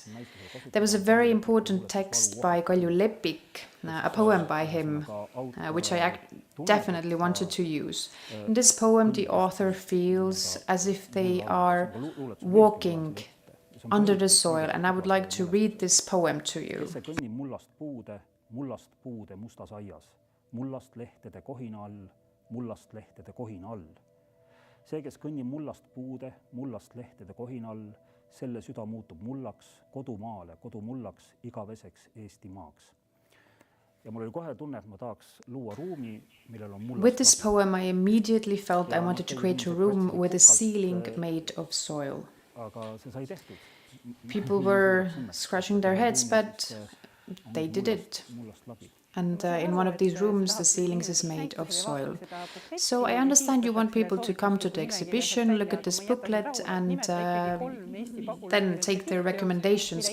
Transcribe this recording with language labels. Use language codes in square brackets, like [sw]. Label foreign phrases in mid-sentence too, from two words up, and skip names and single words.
[en] There was a very important text by Kalju Lepik, a poem by him, which I definitely wanted to use. In this poem, the author feels as if they are walking under the soil, and I would like to read this poem to you. [et] Mullast puude mustas aias, mullast lehtede kohina all, mullast lehtede kohina all. See, kes kõnnib mullast puude, mullast lehtede kohina all, selle süda muutub mullaks, kodumaale, kodumullaks, igaveseks Eesti maaks. Ja mul oli kohe tunne, et ma tahaks luua ruumi, millel on mullast. [en] With this poem, I immediately felt I wanted to create a room with a ceiling made of soil. [et] Aga see sai tehtud. [en] People were scratching their heads, but they did it. And in one of these rooms, the ceilings is made of soil. So I understand you want people to come to the exhibition, look at this booklet, and then take their recommendations.